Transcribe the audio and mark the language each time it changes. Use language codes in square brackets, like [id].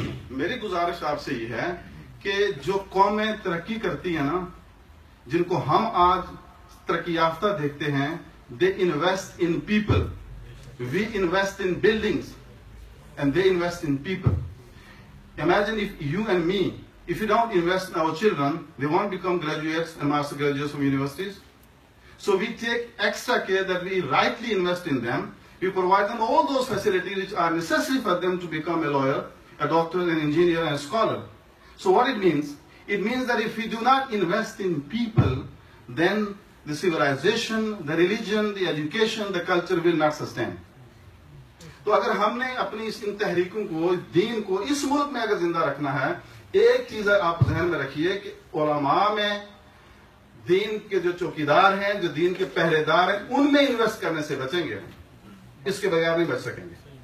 [ur] میری گزارش آپ سے یہ ہے کہ جو قومیں ترقی کرتی ہیں نا, جن کو ہم آج ترقی یافتہ دیکھتے ہیں, [en] they invest in people. We invest in buildings and they invest in people. Imagine if you and me, if we don't invest in our children, they won't become graduates and master graduates from universities. So we take extra care that we rightly invest in them. We provide them all those facilities which are necessary for them to become a lawyer, a doctor, an engineer, and a scholar. So what it means that if we do not invest in people, then the civilization, the religion, the education, the culture will not sustain. [ur] تو اگر ہم نے اپنی ان تحریکوں کو, دین کو اس ملک میں اگر زندہ رکھنا ہے, ایک چیز آپ ذہن میں رکھیے کہ علماء میں دین کے جو چوکیدار ہیں, جو دین کے پہرے دار ہیں, ان میں انویسٹ کرنے سے بچیں گے, اس کے بغیر نہیں بچ سکیں گے.